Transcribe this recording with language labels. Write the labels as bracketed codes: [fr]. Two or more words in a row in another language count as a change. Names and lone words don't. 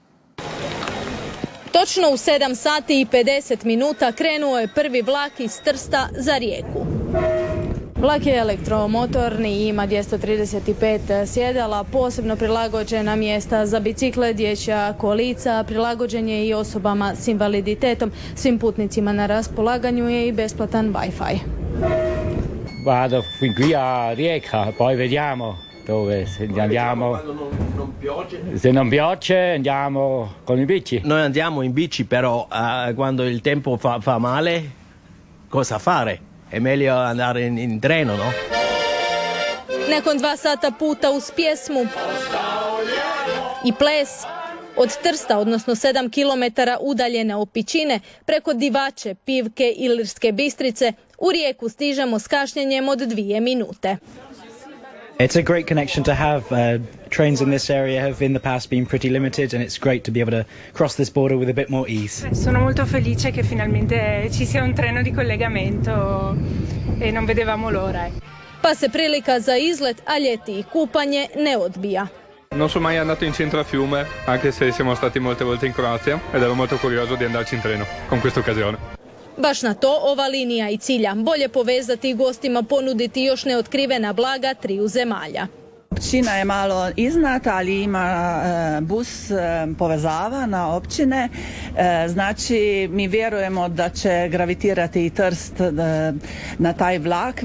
[hr] Točno u 7 sati i 50 minuta krenuo je prvi vlak iz Trsta za Rijeku. Vlak je elektromotorni i ima 235 sjedala, posebno prilagođena mjesta za bicikle, dječja kolica, prilagođen je i osobama s invaliditetom. Svim putnicima na raspolaganju je i besplatan Wi-Fi. [it] Vado fin qui a Rijeka, poi vediamo dove andiamo. Se non piogge andiamo con i bici. Noi andiamo in bici, però quando il tempo fa male, cosa fare? È meglio andare in treno, no? [hr] Nakon 2 sata puta uz pjesmu i ples, od Trsta, odnosno 7 km udaljene Opičine, preko Divače, Pivke i Ilirske Bistrice, u Rijeku stižemo s kašnjenjem od 2 minute. [en] It's a great connection to have. Trains in this area have in the past been pretty limited, and it's great to be able to cross this border with a bit more ease. [it] Sono molto felice che finalmente ci sia un treno di collegamento e non vedevamo l'ora. [hr] Pa se prilika za izlet, a ljeti i kupanje ne odbija. [it] Non sono mai andato in centro a Fiume, anche se siamo stati molte volte in Croazia ed ero molto curioso di andarci in treno con questa occasione. [hr] Baš na to ova linija i cilja. Bolje povezati i gostima ponuditi još neotkrivena blaga triju zemalja. Općina je malo iznad, ali ima bus povezava na općine. Znači, mi vjerujemo da će gravitirati i Trst na taj vlak.